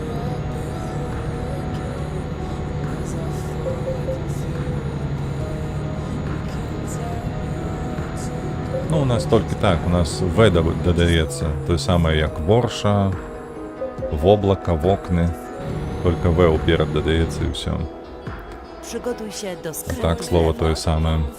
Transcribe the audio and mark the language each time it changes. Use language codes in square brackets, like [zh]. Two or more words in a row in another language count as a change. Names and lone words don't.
[be] Ну, у нас толькі так, у нас В дадаецца, тое самае як Ворша, Воблака, Вокны. [uk] Только В уперед додається і все. [pl] Przygotuj się do skrętu [uk] Так, [pl] w [uk] слово [pl] lewo. [uk] то саме.